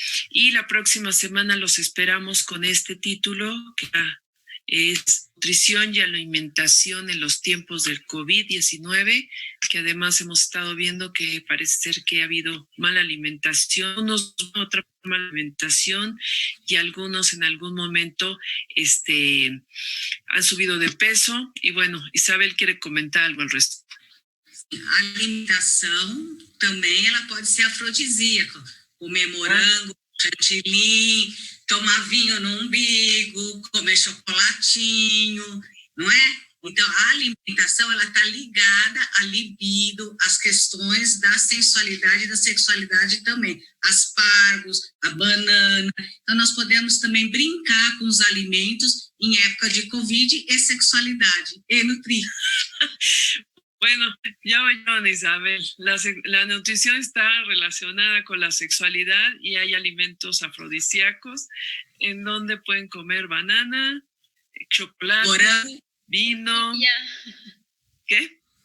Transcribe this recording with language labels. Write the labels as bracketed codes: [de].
[es] Y la próxima semana los esperamos con este título, que es Nutrición y Alimentación en los tiempos del COVID-19, que además hemos estado viendo que parece ser que ha habido mala alimentación, otra mala alimentación, y algunos en algún momento han subido de peso. Y bueno, Isabel quiere comentar algo al respecto. [pt] A alimentação também ela pode ser afrodisíaca. Comer morango, chantilly, tomar vinho no umbigo, comer chocolatinho, não é? Então, a alimentação ela está ligada à libido, às questões da sensualidade e da sexualidade também. Aspargos, a banana. Então, nós podemos também brincar com os alimentos em época de Covid e sexualidade e nutrir. [es] Bueno, ya oyeron, Isabel, la nutrición está relacionada con la sexualidad, y hay alimentos afrodisíacos en donde pueden comer banana, chocolate, [pt] morango, [es] vino. Frutilla. ¿Qué?